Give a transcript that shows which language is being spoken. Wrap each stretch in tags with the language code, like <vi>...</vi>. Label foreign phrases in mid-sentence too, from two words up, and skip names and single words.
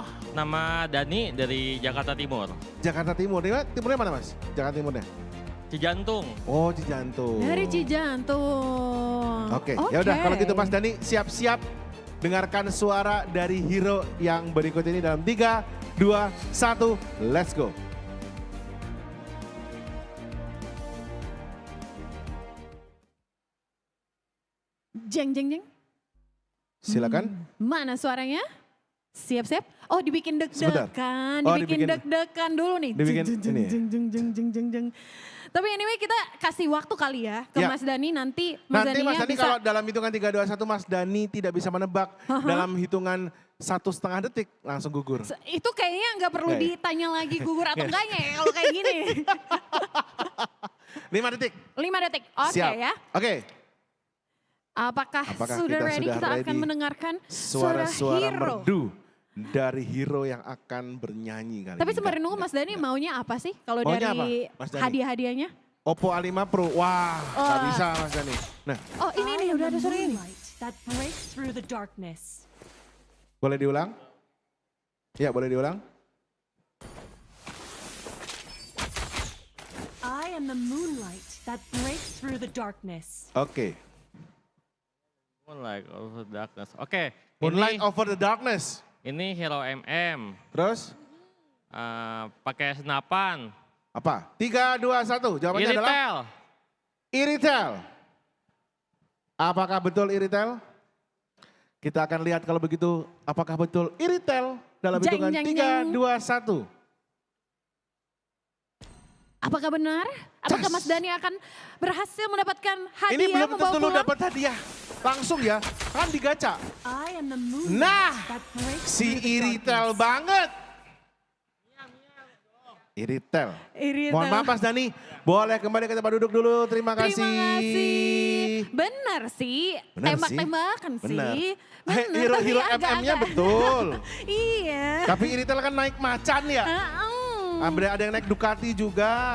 <id>Nama Dani dari Jakarta Timur. Jakarta Timur. Timurnya mana Mas? Jakarta Timurnya? Cijantung. Oh, Cijantung. Dari Cijantung. Oke, ya udah kalau gitu Mas Dani siap-siap dengarkan suara dari hero yang berikut ini dalam 3, 2, 1,</id> <en>let's go. Jeng jeng jeng.</en> <id>Silakan. Mana suaranya? Siap-siap. Oh dibikin Sebentar. deg-degan, Oh, dibikin dibikin- deg-degan dulu nih. dibikin Jeng, jeng, ini ya? jeng, jeng, jeng, jeng, jeng, jeng. Tapi anyway kita kasih waktu kali ya ke Ya. Mas Dani nanti Mas Nanti Mas Daninya Dani bisa. kalau dalam hitungan 3, 2, 1 Mas Dani tidak bisa menebak dalam hitungan 1,5 detik langsung gugur. Itu kayaknya nggak perlu Nggak ya? ditanya lagi gugur atau enggaknya ya kalau kayak gini. 5 detik. 5 detik, oke Siap. ya. Oke. Apakah Apakah sudah kita ready? sudah Kita akan ready? mendengarkan Suara-suara hero. merdu dari hero yang akan bernyanyi kali Tapi ini. sembari nunggu Mas Dani maunya apa sih kalau Maunya dari apa, Mas Dani? hadiah-hadiahnya? OPPO A5 Pro. Wah, nggak bisa Mas Dani. Nah, Oh ini nih udah ada suara ini.</id> <en>That breaks through the darkness.</en> <id>boleh diulang? Ya, boleh diulang.</id> <en>I am the moonlight that breaks through the darkness.</en> <id>Oke.</id> <en>Moonlight over the Darkness.</en> <id>Oke. Moonlight ini,</id> <en>Over the Darkness.</en> <id>ini Hero MM. Terus Pakai senapan. apa? 3, 2, 1. Jawabannya adalah Iritel. Iritel. Apakah betul Iritel? Kita akan lihat kalau begitu apakah betul Iritel dalam Jeng, hitungan jeng, 3, jeng. 2, 1. Apakah benar? Apakah Cas. Mas Dani akan berhasil mendapatkan hadiah Ini belum membawa tentu lu pulang? dapat hadiah. Langsung ya, kan digaca.</id> <en>I am the moonlight</en> <id>Nah,</id> <en>that breaks</en> <id>si</id> <en>through the</en> <id>Iritel</id> <en>darkness.</en> <id>banget. Iritel. Iritel. Mohon maaf Mas Dani, boleh kembali ke tempat duduk dulu. Terima kasih. Terima kasih. Benar sih, Benar tembak-tembakan Benar. sih. Benar, Hero-hero tapi agak-agak- MM-nya betul. Iya. Tapi Iritel kan naik macan ya. Ada yang naik Ducati juga.</id>